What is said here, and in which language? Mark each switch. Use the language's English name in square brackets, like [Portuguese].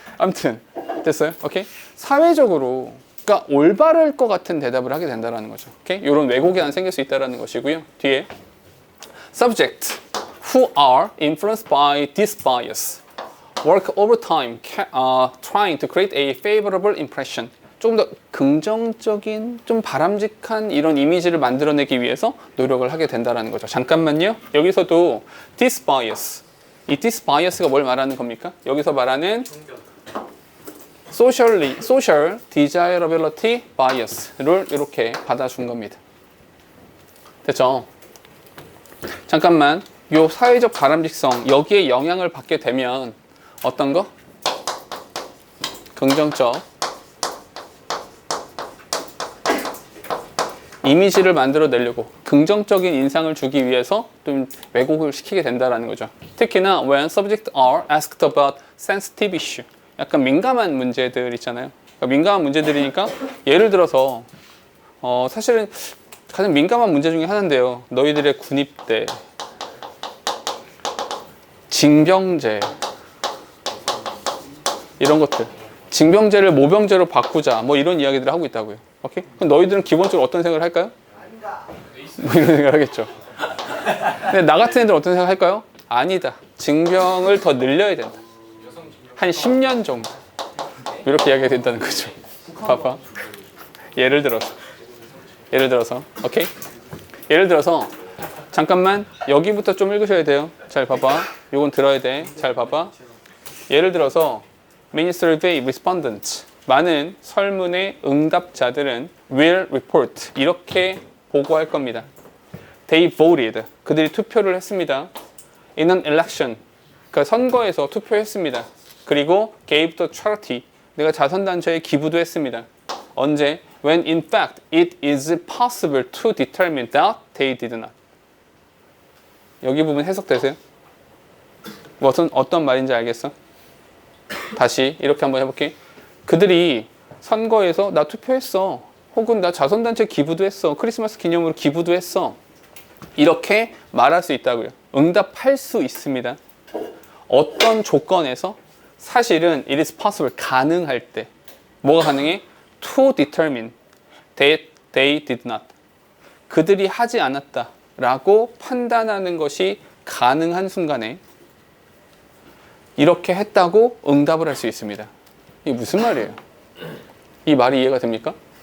[Korean] 아무튼 됐어요? 오케이? 사회적으로 그러니까 올바를 것 같은 대답을 하게 된다는 거죠. 오케이? 이런 왜곡이 안 생길 수 있다는 것이고요. [English] 뒤에 subject who are influenced by this bias work overtime trying to create a favorable impression. [Korean] 조금 더 긍정적인, 좀 바람직한 이런 이미지를 만들어내기 위해서 노력을 하게 된다는 거죠. 잠깐만요. 여기서도 [English] this bias, [Korean] 이 this bias가 뭘 말하는 겁니까? 여기서 말하는 [English] social desirability bias [Korean] 를 이렇게 받아준 겁니다. 됐죠? 잠깐만, 요 사회적 바람직성 여기에 영향을 받게 되면 어떤 거? 긍정적 이미지를 만들어내려고 긍정적인 인상을 주기 위해서 좀 왜곡을 시키게 된다는 거죠. [English] 특히나 when subjects are asked about sensitive issue, [Korean] 약간 민감한 문제들 있잖아요. 그러니까 민감한 문제들이니까 예를 들어서 사실은 가장 민감한 문제 중에 하나인데요. 너희들의 군입대, 징병제 이런 것들, 징병제를 모병제로 바꾸자 뭐 이런 이야기들을 하고 있다고요. 오케이? 그럼 너희들은 기본적으로 어떤 생각을 할까요? 뭐 이런 생각을 하겠죠. 근데 나 같은 애들은 어떤 생각을 할까요? 아니다. 징병을 더 늘려야 된다. 한 10년 정도. 이렇게 이야기가 된다는 거죠. 봐봐. 예를 들어서, 오케이? 예를 들어서, 잠깐만, 여기부터 좀 읽으셔야 돼요. 잘 봐봐. 요건 들어야 돼. 잘 봐봐. 예를 들어서, [English] many survey respondents. [Korean] 많은 설문의 응답자들은 [English] will report. [Korean] 이렇게 보고할 겁니다. [English] They voted. [Korean] 그들이 투표를 했습니다. [English] In an election. [Korean] 그러니까 선거에서 투표했습니다. 그리고 [English] gave to charity. [Korean] 내가 자선단체에 기부도 했습니다. 언제? [English] When in fact it is possible to determine that they did not. [Korean] 여기 부분 해석되세요? 어떤 말인지 알겠어? 다시 이렇게 한번 해볼게. 그들이 선거에서 나 투표했어. 혹은 나 자선단체 기부도 했어. 크리스마스 기념으로 기부도 했어. 이렇게 말할 수 있다고요. 응답할 수 있습니다. 어떤 조건에서? 사실은 [English] it is possible, [Korean] 가능할 때. 뭐가 가능해? [English] To determine that they did not. [Korean] 그들이 하지 않았다 라고 판단하는 것이 가능한 순간에 이렇게 했다고 응답을 할 수 있습니다. 이게 무슨 말이에요? 이 말이 이해가 됩니까?